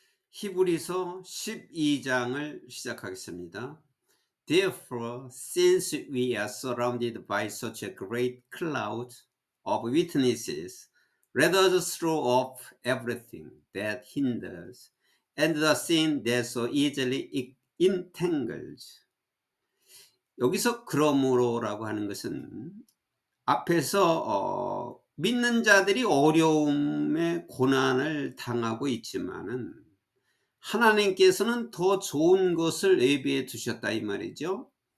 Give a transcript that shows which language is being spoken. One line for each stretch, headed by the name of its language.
Korean: 히브리서 12장을 시작하겠습니다.
English: Therefore, since we are surrounded by such a great cloud of witnesses, let us throw off everything that hinders and the sin that so easily entangles.
Korean: 여기서 그러므로라고 하는 것은 앞에서 믿는 자들이 어려움에 고난을 당하고 있지만은 하나님께서는 더 좋은 것을 예비해 두셨다 이 말이죠.